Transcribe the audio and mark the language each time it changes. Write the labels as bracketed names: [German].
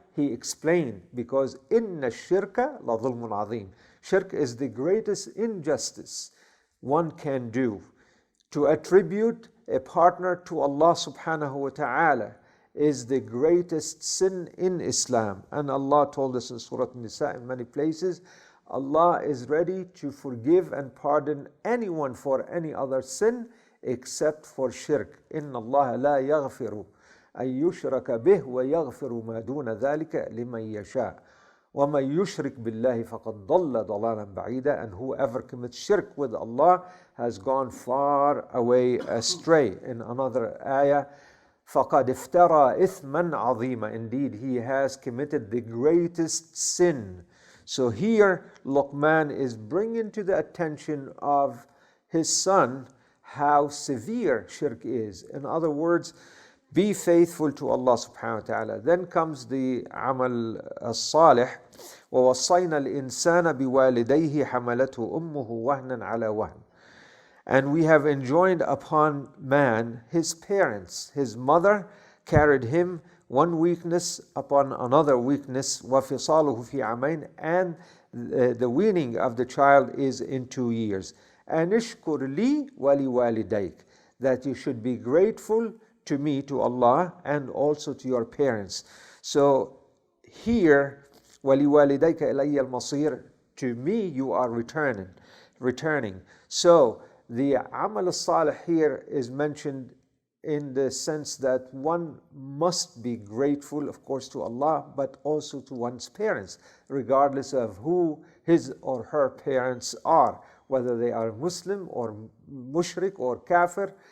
[English] he explained, because [Arabic] إِنَّ الشِّرْكَ لَظُلْمٌ عَظِيمٌ. [English] Shirk is the greatest injustice one can do. To attribute a partner to Allah subhanahu wa ta'ala is the greatest sin in Islam. And Allah told us in Surah Nisa in many places, Allah is ready to forgive and pardon anyone for any other sin except for shirk. [Arabic] إِنَّ اللَّهَ لَا يَغْفِرُ أَن يُشْرَكَ بِهِ وَيَغْفِرُ مَا دُونَ ذَلِكَ لِمَن يَشَاءُ وَمَن يُشْرِكْ بِاللَّهِ فَقَدْ ضَلَّ ضَلَالًا بَعِيدًا. [English] And whoever commits shirk with Allah has gone far away astray. In another ayah, [Arabic] فَقَدْ افْتَرَى إِثْمًا عَظِيمًا. [English] Indeed, he has committed the greatest sin. So here, Luqman is bringing to the attention of his son how severe shirk is. In other words, be faithful to Allah subhanahu wa ta'ala. Then comes the amal as-salih. [Arabic] وَوَصَّيْنَا الْإِنسَانَ بِوَالِدَيْهِ حَمَلَتْهُ أُمُّهُ وَهْنًا عَلَى وَهْنٍ. [English] And we have enjoined upon man his parents. His mother carried him one weakness upon another weakness. [Arabic] وَفِصَالُهُ فِي عَامَيْنِ. [English] And the weaning of the child is in 2 years. [Arabic] أَنِ اشْكُرْ لِي وَلِوَالِدَيْكَ. [English] That you should be grateful to me, to Allah, and also to your parents. So here, [Arabic] وَلِوَالِدَيْكَ إِلَيَّ الْمَصِيرُ. [English] To me you are returning. So the amal as-salih here is mentioned in the sense that one must be grateful, of course, to Allah, but also to one's parents, regardless of who his or her parents are, whether they are Muslim or mushrik or kafir.